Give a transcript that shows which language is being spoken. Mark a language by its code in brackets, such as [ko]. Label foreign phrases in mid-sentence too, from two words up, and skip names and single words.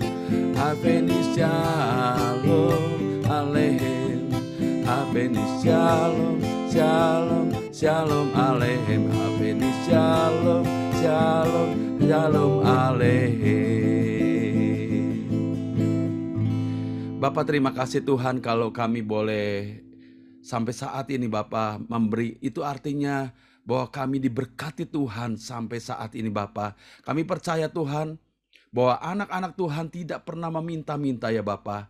[he] הבאנו שלום עליכם. הבאנו שלום, שלום, שלום עליכם. הבאנו שלום, שלום, שלום עליכם. [id] Bapak, terima kasih Tuhan kalau kami boleh sampai saat ini Bapak memberi. Itu artinya bahwa kami diberkati Tuhan sampai saat ini Bapak. Kami percaya Tuhan bahwa anak-anak Tuhan tidak pernah meminta-minta ya Bapak.